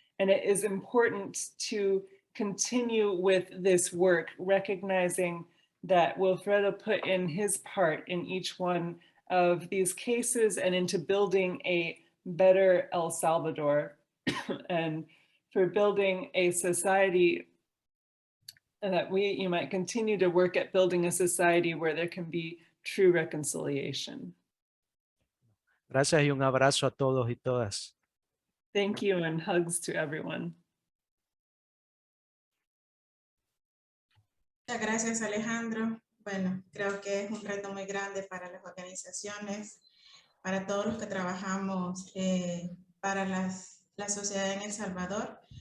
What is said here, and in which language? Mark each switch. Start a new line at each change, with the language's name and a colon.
English: And it is important to continue with this work, recognizing that Wilfredo put in his part in each one of these cases and into building a better El Salvador. And for building a society that you might continue to work at building a society where there can be true reconciliation.
Spanish: Gracias y un abrazo a todos y todas.
English: Thank you, and hugs to everyone.
Spanish: Muchas gracias, Alejandro. Bueno, creo que es un reto muy grande para las organizaciones, para todos los que trabajamos para la sociedad en El Salvador.